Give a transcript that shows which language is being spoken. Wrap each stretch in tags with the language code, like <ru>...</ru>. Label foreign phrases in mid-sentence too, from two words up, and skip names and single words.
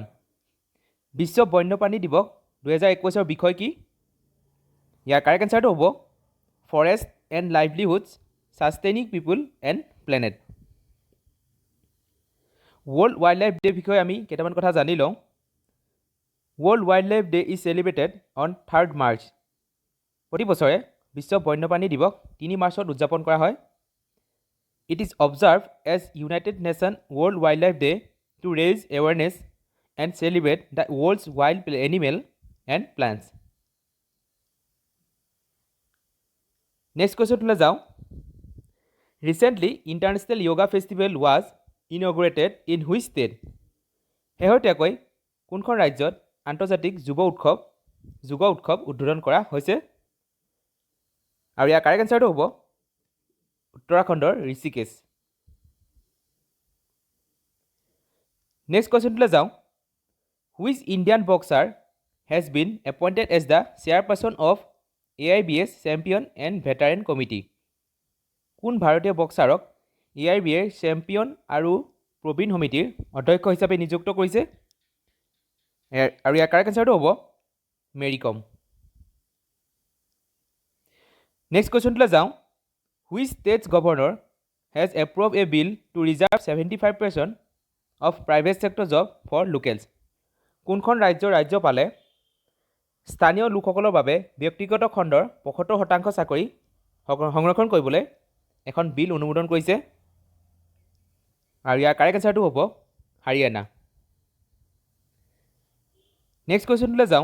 <as>বিশ্ব বন্যপ্ৰাণী দিৱস 2021ৰ বিষয় কি? ইয়াৰ</as> <en>correct answerটো</en> <as>হ'ব ফৰেষ্ট এণ্ড লাইভলিহুডছ ছাষ্টেইনিং পিপুল এণ্ড প্লেনেট। ৱৰ্ল্ড ৱাইল্ড লাইফ ডে বিষয়ে আমি কেইটামান কথা জানি লওঁ।</as> <en>World Wildlife Day is celebrated on 3rd March.</en> <as>প্ৰতি বছৰে বিশ্ব বন্যপ্ৰাণী দিৱস 3 মাৰ্চত উদযাপন কৰা হয়।</as> <en>It is observed as United Nations World Wildlife Day to raise awareness and celebrate the world's wild animal and plants. Next question to যাওঁ। Recently, International Yoga Festival was inaugurated in which state?</en> <as>শেহতীয়াকৈ কোনখন ৰাজ্যত আন্তৰ্জাতিক যোগ উৎসৱ উদ্বোধন কৰা হৈছে? আৰু ইয়াৰ</as> <en>correct answerটো</en> <as>হ'ব উত্তৰাখণ্ডৰ ঋষিকেশ।</as> <en>next questionলৈ</en> <as>যাওঁ।</as> <en>Which Indian boxer has been appointed as the chairperson of AIBS champion and veteran committee?</en> <as>কোন ভাৰতীয় বক্সাৰক AIBৰ চেম্পিয়ন আৰু প্ৰবীণ সমিতিৰ অধ্যক্ষ হিচাপে নিযুক্ত কৰিছে? আৰু ইয়াৰ</as> <en>correct answerটো</en> <as>হ'ব মেৰী কম।</as> <en>next questionলৈ</en> <as>যাওঁ।</as> <en>Which state's governor has approved a bill to reserve 75% of private sector job for locals?</en> <as>কোনখন ৰাজ্যপালে স্থানীয় লোকসকলৰ বাবে ব্যক্তিগত খণ্ডৰ 75% চাকৰি সংৰক্ষণ কৰিবলৈ এখন বিল অনুমোদন কৰিছে? আৰু ইয়াৰ</as> <en>correct answerটো</en> <as>হ'ব হাৰিয়ানা।</as> <en>next questionলৈ</en> <as>যাওঁ।</as>